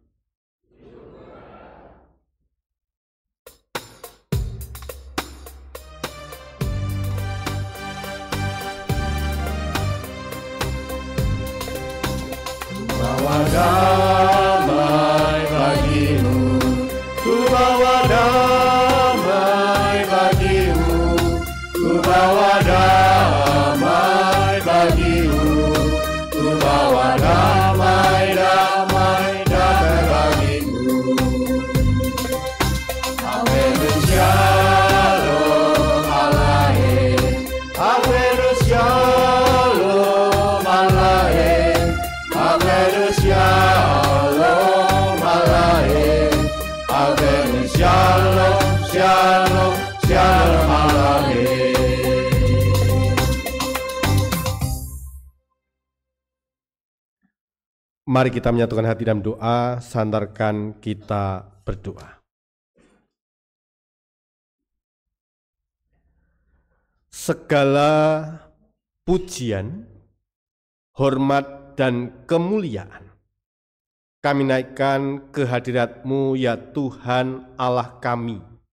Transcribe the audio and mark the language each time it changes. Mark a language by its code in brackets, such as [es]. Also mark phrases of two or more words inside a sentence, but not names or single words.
[id] Bawa damai bagimu, ku bawa damai bagimu, ku bawa damai bagimu, ku bawa damai, damai, damai bagimu. [he] הבאנו שלום עליכם, הבאנו שלום עליכם, הבאנו שלום עליכם, הבאנו שלום, שלום, שלום עליכם. [id] Mari kita menyatukan hati dalam doa, sandarkan kita berdoa. Segala pujian, hormat, dan kemuliaan kami naikkan ke hadirat-Mu ya Tuhan Allah kami.